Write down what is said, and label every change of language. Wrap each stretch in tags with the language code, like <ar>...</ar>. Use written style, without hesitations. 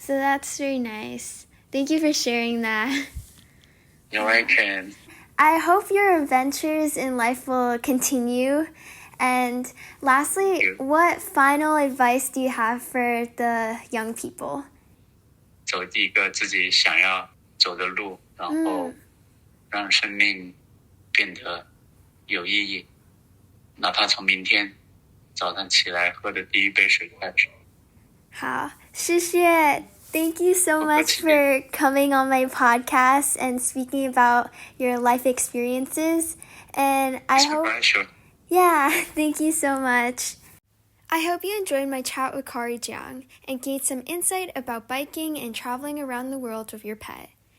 <en>So that's very nice. Thank you for sharing that. You're welcome. I hope your adventures in life will continue. And lastly, what final advice do you have for the young people?</en> <zh>走一个自己想要走的路，然后让生命变得有意义。哪怕从明天早上起来喝的第一杯水开始。好，谢谢。</zh> <en>Thank you so much for coming on my podcast and speaking about your life experiences. And I hope... Yeah, thank you so much. I hope you enjoyed my chat with Cari Jiang and gained some insight about biking and traveling around the world with your pet.</en>